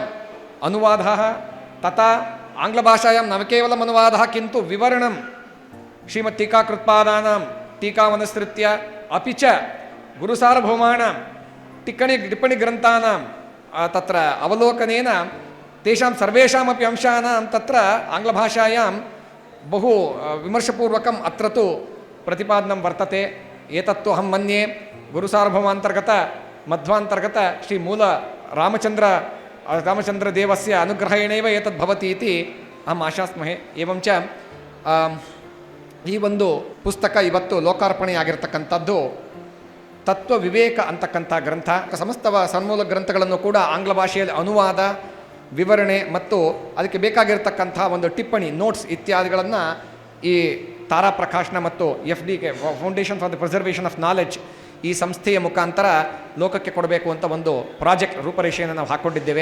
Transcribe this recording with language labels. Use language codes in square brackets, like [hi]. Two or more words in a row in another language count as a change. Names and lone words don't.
[sa] ಅನುವಾದಃ ತಥಾ ಆಂಗ್ಲಭಾಷಾಯಾಂ ನ ಕೇವಲಂ ಅನುವಾದಃ ಕಿಂತು ವಿವರಣಂ ಶ್ರೀಮತ್ ಟೀಕಾಕೃತ್ಪಾದಾನಾಂ ಟೀಕಾವನುಸೃತ್ಯ ಅಪಿ ಚ ಗುರುಸಾರ್ವಭೌಮಾನಾಂ ಟಿಪ್ಪಣಿ ಗ್ರಂಥಾನಾಂ ತತ್ರ ಅವಲೋಕನೇನ ತೇಷಾಂ ಸರ್ವೇಷಾಮಪಿ ಅಂಶಾನಾಂ ತತ್ರ ಆಂಗ್ಲಭಾಷಾಯಾಂ ಬಹು ವಿಮರ್ಶಪೂರ್ವಕಂ ಅತ್ರ ತು ಪ್ರತಿಪಾದನಂ ವರ್ತತೆ. ಏತತ್ತು ಅಹಂ ಮನ್ಯೆ ಗುರುಸಾರ್ವಭೌಮಾಂತರ್ಗತ ಮಧ್ವಾಂತರ್ಗತ ಶ್ರೀ ಮೂಲ ರಾಮಚಂದ್ರದೇವಸ್ಯ ಅನುಗ್ರಹೇಣೈವ ಏತದ್ ಭವತಿ ಇತಿ ಅಹಂ ಆಶಾಸ್ಮಹೆ. ಏವಂ ಚ [kn] ಈ ಒಂದು ಪುಸ್ತಕ ಇವತ್ತು ಲೋಕಾರ್ಪಣೆಯಾಗಿರ್ತಕ್ಕಂಥದ್ದು ತತ್ವ ವಿವೇಕ ಅಂತಕ್ಕಂಥ ಗ್ರಂಥ. ಸಮಸ್ತ ಸನ್ಮೂಲ ಗ್ರಂಥಗಳನ್ನು ಕೂಡ ಆಂಗ್ಲ ಭಾಷೆಯಲ್ಲಿ ಅನುವಾದ, ವಿವರಣೆ ಮತ್ತು ಅದಕ್ಕೆ ಬೇಕಾಗಿರ್ತಕ್ಕಂಥ ಒಂದು ಟಿಪ್ಪಣಿ, ನೋಟ್ಸ್ ಇತ್ಯಾದಿಗಳನ್ನು ಈ ತಾರಾ ಪ್ರಕಾಶನ ಮತ್ತು FDK ಫೌಂಡೇಶನ್ ಫಾರ್ ದ ಪ್ರಿಸರ್ವೇಷನ್ ಆಫ್ ನಾಲೆಡ್ಜ್ ಈ ಸಂಸ್ಥೆಯ ಮುಖಾಂತರ ಲೋಕಕ್ಕೆ ಕೊಡಬೇಕು ಅಂತ ಒಂದು ಪ್ರಾಜೆಕ್ಟ್ ರೂಪರೇಷೆಯನ್ನು ನಾವು ಹಾಕ್ಕೊಂಡಿದ್ದೇವೆ.